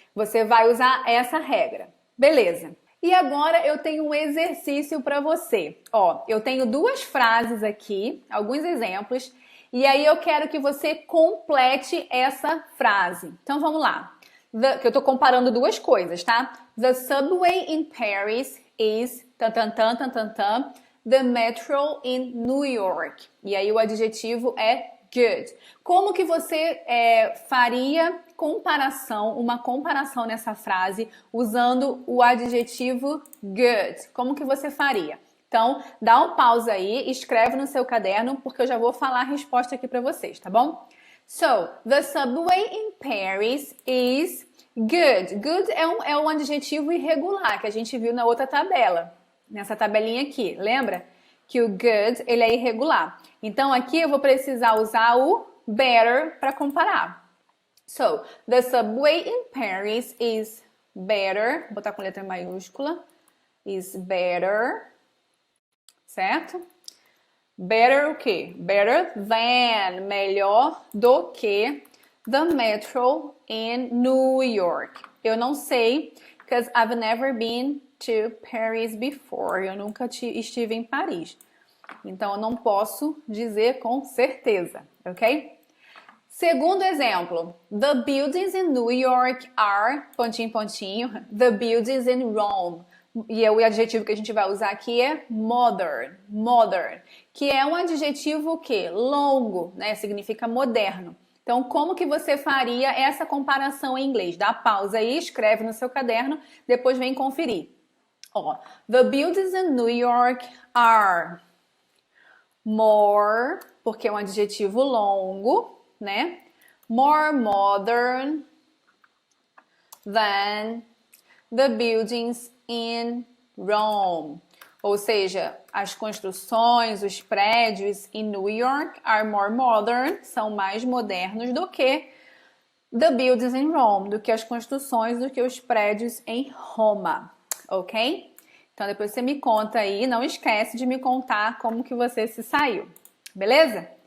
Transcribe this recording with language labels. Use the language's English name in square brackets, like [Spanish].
[Portuguese] Você vai usar essa regra. Beleza. E agora eu tenho um exercício para você. Ó, eu tenho duas frases aqui, alguns exemplos, e aí eu quero que você complete essa frase. Então, vamos lá. Que eu tô comparando duas coisas, tá? [English] The subway in Paris is the metro in New York. [Portuguese] E aí o adjetivo é good. Como que você faria uma comparação nessa frase usando o adjetivo good? Como que você faria? Então, dá um pausa aí, escreve no seu caderno, porque eu já vou falar a resposta aqui para vocês, tá bom? [English] So, the subway in Paris is good. [Portuguese] Good é um adjetivo irregular que a gente viu na outra tabela, nessa tabelinha aqui. Lembra que o good ele é irregular? Então, aqui eu vou precisar usar o better para comparar. [English] So, the subway in Paris is better. [Portuguese] Vou botar com letra maiúscula. [English] Is better. [Portuguese] Certo? [English] Better [Portuguese] o quê? [English] Better than. [Portuguese] Melhor do que [English] the metro in New York. [Portuguese] Eu não sei, [English] because I've never been to Paris before. [Portuguese] Eu nunca estive em Paris. Então, eu não posso dizer com certeza, ok? Segundo exemplo, [English] the buildings in New York are, [Portuguese] pontinho, pontinho, [English] the buildings in Rome. [Portuguese] E o adjetivo que a gente vai usar aqui é modern, que é um adjetivo o quê? Longo, né? Significa moderno. Então, como que você faria essa comparação em inglês? Dá pausa aí, escreve no seu caderno, depois vem conferir. Ó, [English] the buildings in New York are more, [Portuguese] porque é um adjetivo longo, né? [English] More modern than the buildings in Rome. [Portuguese] Ou seja, as construções, os prédios em New York [English] are more modern, [Portuguese] são mais modernos do que [English] the buildings in Rome, [Portuguese] do que as construções, do que os prédios em Roma, ok? Então depois você me conta aí, não esquece de me contar como que você se saiu, beleza?